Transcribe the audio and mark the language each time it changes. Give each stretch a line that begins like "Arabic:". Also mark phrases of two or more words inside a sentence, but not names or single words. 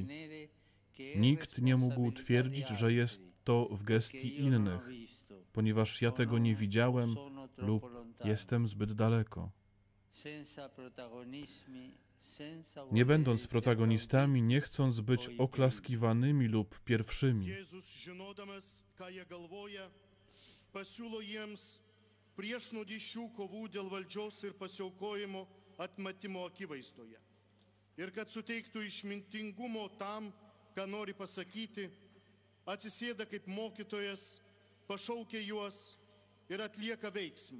Polish: Nikt nie mógł twierdzić, że jest to w gestii innych, ponieważ ja tego nie widziałem lub jestem zbyt daleko. Nie będąc protagonistami, nie chcąc być oklaskiwanymi lub pierwszymi.
Lithuanian: Pasiūlo jiems priešnuodį šių kovų dėl valdžios ir pasiaukojimo atmetimo akivaizdoje. Ir kad suteiktų išmintingumo tam, ką nori pasakyti, atsisėda kaip mokytojas, pašaukia juos ir atlieka veiksmą.